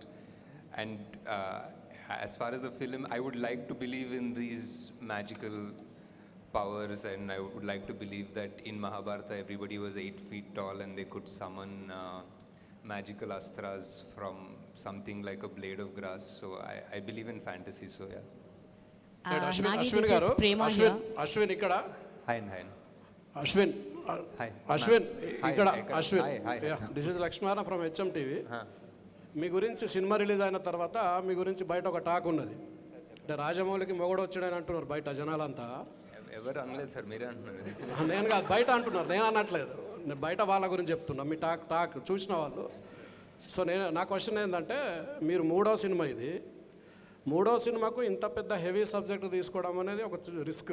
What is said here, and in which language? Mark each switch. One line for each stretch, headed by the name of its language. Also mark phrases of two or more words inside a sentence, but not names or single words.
English: And as far as the film, I would like to believe in these magical powers, and I would like to believe that in Mahabharata, everybody was 8 feet tall and they could summon magical astras from something like a blade of grass. So I believe in fantasy, so yeah. Ashwin this
Telugu: garu,
English: is Prema here.
Telugu: Ashwin ikkada.
English: Hi. Ashwin, Hi. Ashwin, Hi,
Telugu: ikkada,
English: hi, Ashwin. hi. Yeah, this is Lakshmana from HMTV. Huh.
Telugu: మీ గురించి సినిమా రిలీజ్ అయిన తర్వాత మీ గురించి బయట ఒక టాక్ ఉన్నది. అంటే రాజమౌళికి మొగడు వచ్చాడని అంటున్నారు బయట జనాలంతా. ఎవరు అనలేదు సార్, మీరే అంటున్నారు. నేను కాదు, బయట అంటున్నారు, నేను అనట్లేదు. నేను బయట వాళ్ళ గురించి చెప్తున్నా, మీ టాక్ చూసిన వాళ్ళు. సో నా క్వశ్చన్ ఏంటంటే, మీరు 3వ సినిమా ఇది, 3వ సినిమాకు ఇంత పెద్ద
English: heavy subject
Telugu: తీసుకోవడం అనేది ఒక రిస్క్.